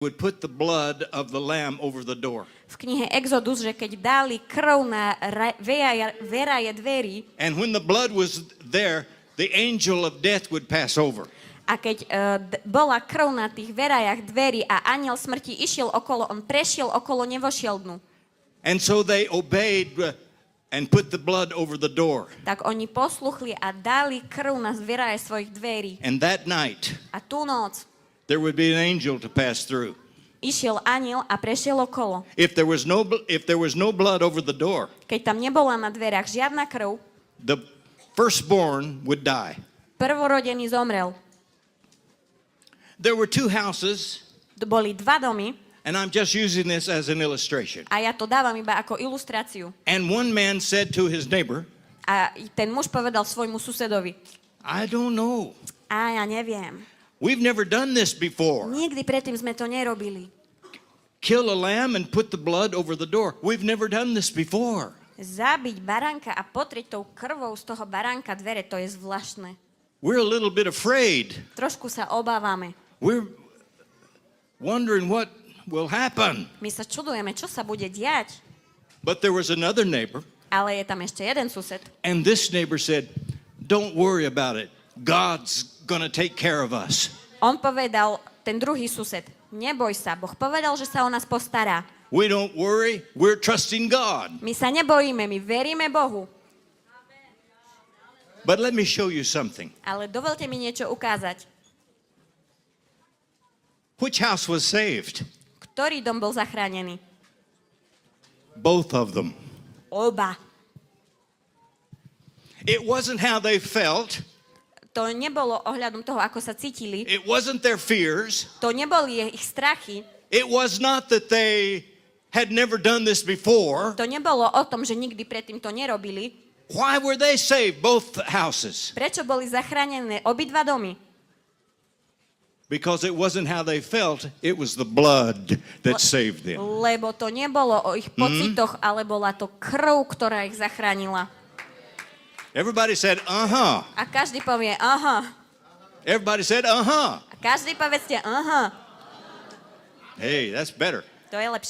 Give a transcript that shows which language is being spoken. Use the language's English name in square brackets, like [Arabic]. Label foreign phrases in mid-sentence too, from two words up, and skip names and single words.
[English] would put the blood of the lamb over the door. [Slovak] V knihe Exodus, že keď dali krv na veraje dverí [English] And when the blood was there, the angel of death would pass over. [Slovak] a keď bola krv na tých verajach dverí a anjel smrti išiel okolo, on prešiel okolo, nevošiel dnu. [English] And so they obeyed and put the blood over the door. [Slovak] Tak oni posluchli a dali krv na veraje svojich dverí. [English] And that night, [Slovak] A tú noc [English] there would be an angel to pass through. [Slovak] išiel anjel a prešiel okolo. [English] If there was no blood over the door, [Slovak] Keď tam nebola na dverách žiadna krv, [English] the firstborn would die. [Slovak] prvorodený zomrel. [English] There were two houses, [Slovak] Boli dva domy [English] and I'm just using this as an illustration. [Slovak] a ja to dávam iba ako ilustráciu. [English] And one man said to his neighbor, [Slovak] A ten muž povedal svojmu susedovi, [English] I don't know. [Slovak] a ja neviem, [English] We've never done this before. [Slovak] nikdy predtým sme to nerobili. [English] Kill a lamb and put the blood over the door. We've never done this before. [Slovak] Zabiť baránka a potrieť tou krvou z toho baránka dvere, to je zvláštne. [English] We're a little bit afraid. [Slovak] Trošku sa obávame. [English] We're wondering what will happen. [Slovak] My sa čudujeme, čo sa bude diať. [English] But there was another neighbor, [Slovak] Ale je tam ešte jeden sused. [English] and this neighbor said, don't worry about it. God's going to take care of us. [Slovak] On povedal, ten druhý sused, neboj sa, Boh povedal, že sa o nás postará. [English] We don't worry. We're trusting God. [Slovak] My sa nebojíme, my veríme Bohu. [English] But let me show you something. [Slovak] Ale dovolte mi niečo ukázať. [English] Which house was saved? [Slovak] Ktorý dom bol zachránený? [English] Both of them. [Slovak] Oba. [English] It wasn't how they felt. [Slovak] To nebolo ohľadom toho, ako sa cítili. [English] It wasn't their fears. [Slovak] To neboli ich strachy. [English] It was not that they had never done this before. [Slovak] To nebolo o tom, že nikdy predtým to nerobili. [English] Why were they saved, both houses? [Slovak] Prečo boli zachránené obidva domy? [English] Because it wasn't how they felt, it was the blood that saved them. [Slovak] Lebo to nebolo o ich pocitoch, ale bola to krv, ktorá ich zachránila. [English] Everybody said, uh-huh. [Slovak] A každý povie, aha. [English] Everybody said, uh-huh. [Slovak] A každý povedzte, aha. [English] Hey, that's better. [Slovak] To je lepšie.